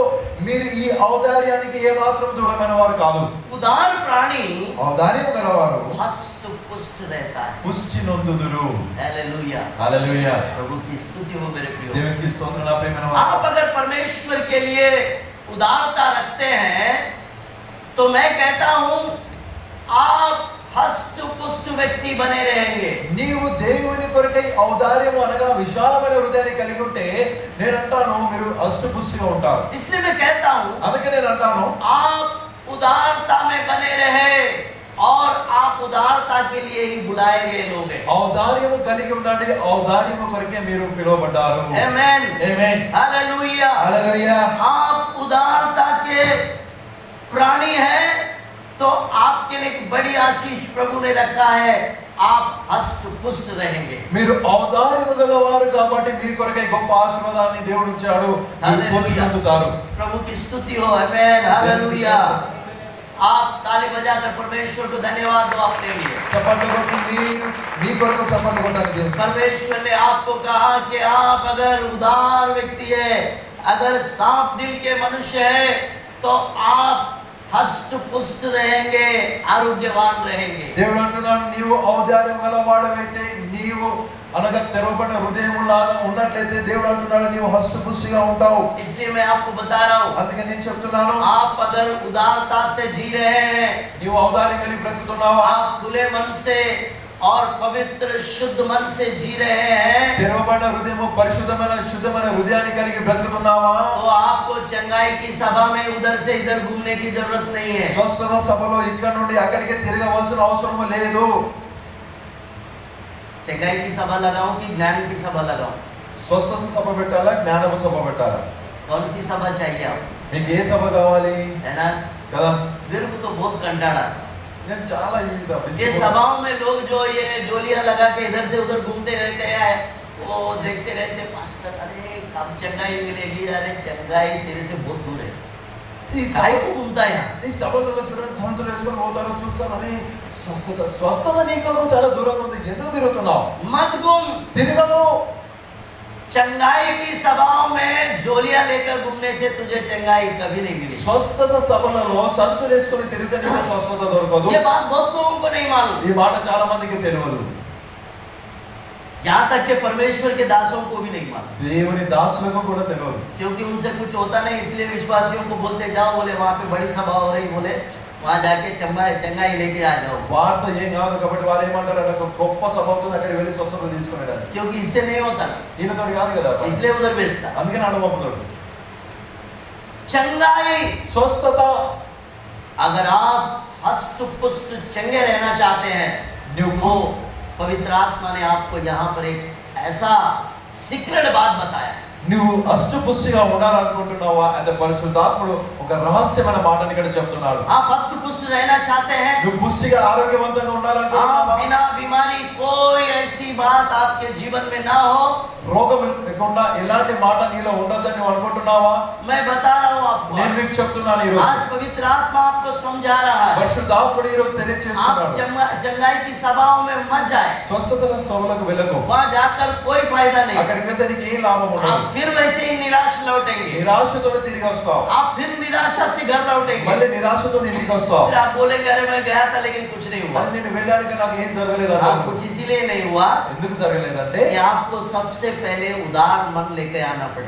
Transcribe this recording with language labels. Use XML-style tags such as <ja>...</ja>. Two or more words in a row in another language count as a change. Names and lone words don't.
<te>మీరు ఈ ఔదార్యానికి ఏ మాత్రం దూరమైన వారు కాదు.</te> <hi>उदार प्राणी</hi> <te>ఔదార్యము గలవారు</te> <hi>हष्ट पुष्ट रहता है।</hi> <te>పుష్టి నొందుదురు.</te> <hi>हालेलुया,</hi> <te>హల్లెలూయా.</te> <hi>प्रभु की स्तुति हो मेरे प्रियो।</hi> <te>దేవునికి స్తోత్రం నా ప్రియమైన వారు.</te> <hi>आप अगर परमेश्वर के लिए उदारता रखते हैं तो मैं कहता हूं आप हष्ट पुष्ट व्यक्ति बने रहेंगे।</hi> <te>నీవు దేవుని కొరకై ఔదార్యము అనగా విశాలమైన హృదయాన్ని కలిగి ఉంటే నేను అంటాను మీరు అష్టపుష్టిగా ఉంటారు.</te> <hi>इसलिए मैं कहता हूं</hi> <te>అందుకే నేను అంటాను</te> <hi>आप उदारता में बने रहे और आप उदारता के लिए ही बुलाए गए लोग हैं।</hi> <te>ఔదార్యము కలిగి ఉండండి. ఔదార్యము కొరకే మీరు పిలువబడ్డారు.</te> <hi>आमेन,</hi> <te>ఆమేన్.</te> <hi>हालेलुया।</hi> <te>హల్లెలూయా.</te> <hi>आप उदारता के प्राणी हैं तो आपके लिए एक बड़ी आशीष प्रभु ने रखा है, आप हष्ट पुष्ट रहेंगे।</hi> <te>మీరు ఔదార్యము గలవారు కాబట్టి మీ కొరకై గొప్ప ఆశీర్వాదాన్ని దేవుడు ఇచ్చాడు. మీరు పోషణ పొందుతారు.</te> <hi>प्रभु की स्तुति हो, आमेन, हालेलुया। आप ताली बजाकर परमेश्वर को धन्यवाद दो अपने लिए।</hi> <te>చప్పట్లు కొట్టి మీ కొరకు చప్పట్లు కొట్టండి దేవుడు.</te> <hi>परमेश्वर ने आपको कहा कि आप अगर उदार व्यक्ति है, अगर साफ दिल के मनुष्य है, तो आप हष्ट पुष्ट रहेंगे, आरोग्यवान रहेंगे।</hi> <te>దేవుడు అంటున్నాడు నీవు ఔదార్యం గలవాడవైతే నీవు అనగా తెరవబడిన హృదయములాగా ఉన్నట్లయితే దేవుడు అంటున్నాడు నీవు హస్తపుష్టిగా ఉంటావు.</te> <hi>इसलिए मैं आपको बता रहा हूँ,</hi> <te>అందుకే నేను చెప్తున్నాను</te> <hi>आप अगर उदारता से जी रहे हैं,</hi> <te>నీవు ఔదార్యం కలిగి బ్రతుకుతున్నావా,</te> <hi>आप खुले मन से और पवित्र शुद्ध मन से जी रहे हैं,</hi> <te>తెరవబడిన హృదయము పరిశుద్ధమైన శుద్ధమైన హృదయాన్ని కలిగి బ్రతుకుతున్నావా,</te> <hi>तो आपको चंगाई की सभा में उधर से इधर घूमने की जरूरत नहीं है।</hi> <te>స్వస్థత సభలో ఇక్కడ నుండి అక్కడికి తిరగవలసిన అవసరం లేదు.</te> <hi>चंगाई की सभा लगाऊं कि ज्ञान की सभा लगाऊं?</hi> <te>స్వస్థత సభ పెట్టాలా జ్ఞానము సభ పెట్టాలా?</te> <hi>कौन सी सभा चाहिए आप,</hi> <te>మీకు ఏ సభ కావాలి</te> <hi>है ना?</hi> <te>కదా?</te> <hi>मेरे को तो बहुत कंटाड़ा,</hi> <te>నేను చాలా</te> <hi>ये सभाओं में लोग जो ये जोलियां लगा के इधर से उधर घूमते रहते हैं, वो देखते रहते हैं पास्टर अरे कब चंगाई मिलेगी, अरे चंगाई तेरे से बहुत दूर है।</hi> <te>ఈ</te> <hi>काहे को घूमता है यहाँ?</hi> <te>ఈ సభలలో చూడండి సంతులు వేసుకొని పోతారు చూస్తారు అని స్వస్థత నీకు చాలా దూరంగా ఉంది. ఎందుకు తిరుగుతున్నావు?</te> <hi>मत घूम।</hi> <te>తిరగదు.</te> <hi>चंगाई की सभाओं में झोलियां लेकर घूमने से तुझे चंगाई कभी नहीं मिलेगी।</hi> <te>స్వస్థత సభలలో సంచులు వేసుకొని తిరిగితే నీకు స్వస్థత దొరకదు.</te> <hi>ये बात बहुत लोगों को नहीं मालूम।</hi> <te>ఈ మాట చాలా మందికి తెలియదు.</te> <hi>यहाँ तक के परमेश्वर के दासों को भी नहीं मालूम,</hi> <te>దేవుని దాసులకు కూడా తెలియదు.</te> <hi>क्योंकि उनसे कुछ होता नहीं, इसलिए विश्वासियों को बोलते जाओ, बोले वहां पे बड़ी सभा हो रही, बोले वहां जाके चंगाई लेके आ जाओ।</hi> <te>వారితో ఏం కాదు కాబట్టి వారు ఏమంటారు అంటే గొప్ప సభ అవుతుంది, అక్కడికి వెళ్ళి స్వస్థత తీసుకునేదాన్ని.</te> <hi>क्योंकि इससे नहीं होता ना,</hi> <te>ఈయనతోటి కాదు కదా,</te> <hi>इसलिए उधर भेजता।</hi> <te>అందుకని అడవపుతాడు.</te> <hi>चंगाई,</hi> <te>స్వస్థత.</te> <hi>अगर आप हष्ट पुष्ट चंगे रहना चाहते हैं</hi> <te>నువ్వు</te> <hi>तो पवित्र आत्मा ने आपको यहाँ पर एक ऐसा सीक्रेट बात बताया।</hi> <te>నువ్వు అష్టపుష్టిగా ఉండాలనుకుంటున్నావా అంటే పరిశుద్ధాత్ముడు ఒక రహస్యమైన మాటని ఇక్కడ చెప్తున్నాడు.</te> <hi>आप हष्ट पुष्ट रहना चाहते हैं,</hi> <te>నువ్వు పుష్టిగా ఆరోగ్యవంతంగా</te> <hi>आप</hi> <te>ఉండాలనుకుంటున్నావా?</te> <hi>बिना बीमारी कोई ऐसी बात आपके जीवन में ना हो,</hi> <te>రోగం లేకుండా ఎలాంటి మాట నీలో ఉండదని నువ్వు అనుకుంటున్నావా?</te> <hi>मैं बता रहा हूँ आपको।</hi> <te>నేను మీకు చెప్తున్నాను ఈ రోజు</te> <hi>आज पवित्र आत्मा आपको समझा रहा है।</hi> <te>పరిశుద్ధాత్ముడు ఈ రోజు</te> <hi>आप</hi> <te>తెలియజేస్తున్నాడు.</te> <hi>चंगाई की सभाओं में मत जाए,</hi> <te>స్వస్థతల సభలకు వెళ్ళకు.</te> <hi>वहां जाकर कोई फायदा नहीं।</hi> <te>అక్కడికి వెళ్తే నీకు ఏ లాభం ఉండదు.</te> <hi>आप फिर वैसे ही निराश लौटेंगे,</hi> <te>నిరాశతో తిరిగి వస్తావు.</te> <hi>आप फिर निराशा से घर लौटेंगे।</hi> <te>మళ్ళీ నిరాశతో ఇంటికి వస్తావు.</te> <hi>फिर आप बोलेंगे अरे मैं गया था लेकिन कुछ नहीं हुआ।</hi> <te>మరి నేను వెళ్ళాక నాకు ఏం జరగలేదు</te> <hi>आप</hi> <te>అంటావు.</te> <hi>कुछ इसीलिए नहीं हुआ</hi> <te>ఎందుకు జరగలేదంటే</te> <hi>कि आपको सबसे पहले उदार मन लेके आना पड़ेगा।</hi>